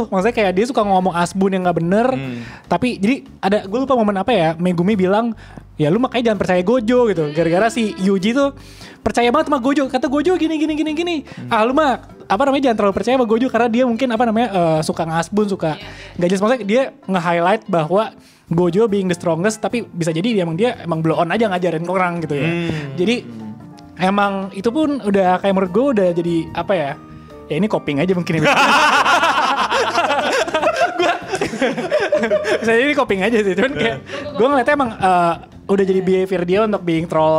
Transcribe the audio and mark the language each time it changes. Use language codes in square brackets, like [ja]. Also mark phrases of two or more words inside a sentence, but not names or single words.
[id] Maksudnya kayak dia suka ngomong asbun yang nggak bener. Tapi jadi ada gue lupa momen apa ya, Megumi bilang ya lu makanya jangan percaya Gojo gitu. Gara-gara si Yuji tuh percaya banget sama Gojo. Kata Gojo gini. Lu mah jangan terlalu percaya sama Gojo karena dia mungkin suka ngasbun, suka nggak jelas. Maksudnya dia nge-highlight bahwa Gojo [en] being the strongest, [id] tapi bisa jadi dia emang [en] blow on [id] aja ngajarin orang gitu ya. Jadi emang itu pun udah kayak menurut gue udah jadi apa ya? Ya ini coping aja mungkin. Bisa jadi ini coping aja sih. Cuman kayak gue ngeliatnya emang udah jadi behavior dia untuk [en] being troll.